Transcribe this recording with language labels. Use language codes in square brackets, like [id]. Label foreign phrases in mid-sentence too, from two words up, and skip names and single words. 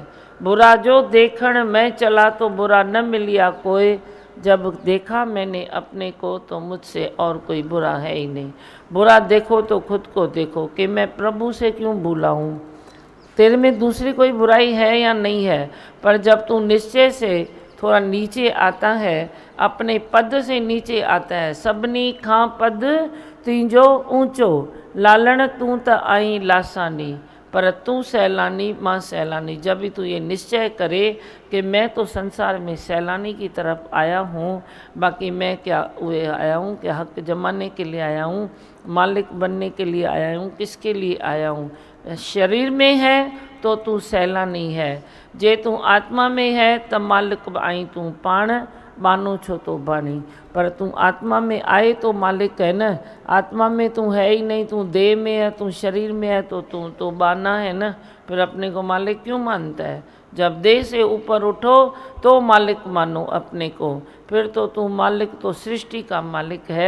[hi] बुरा जो देखण मैं चला तो बुरा न मिलिया कोई, जब देखा मैंने अपने को तो मुझसे और कोई बुरा है ही नहीं। बुरा देखो तो खुद को देखो कि मैं प्रभु से क्यों भूला हूँ। तेरे में दूसरी कोई बुराई है या नहीं है, पर जब तू निश्चय से थोड़ा नीचे आता है, अपने पद से नीचे आता है, [sd] सबनी खां पद तींजो ऊंचो, लालण तू त आई लासानी, पर तू सैलानी माँ सैलानी। [hi] जब भी तू ये निश्चय करे कि मैं तो संसार में सैलानी की तरफ आया हूँ, बाकी मैं क्या हुए आया हूँ, क्या हक जमाने के लिए आया हूँ, मालिक बनने के लिए आया हूँ, किसके लिए आया हूँ। शरीर में है तो तू सैलानी है, जे तू आत्मा में है तब [sd] मालिक आई तू पाण, बानो छो तो बानी। [hi] पर तू आत्मा में आए तो मालिक है न, आत्मा में तू है ही नहीं, तू देह में है, तू शरीर में है तो तू तो बाना है न। फिर अपने को मालिक क्यों मानता है? जब देह से ऊपर उठो तो मालिक मानो अपने को, फिर तो तू मालिक तो सृष्टि का मालिक है।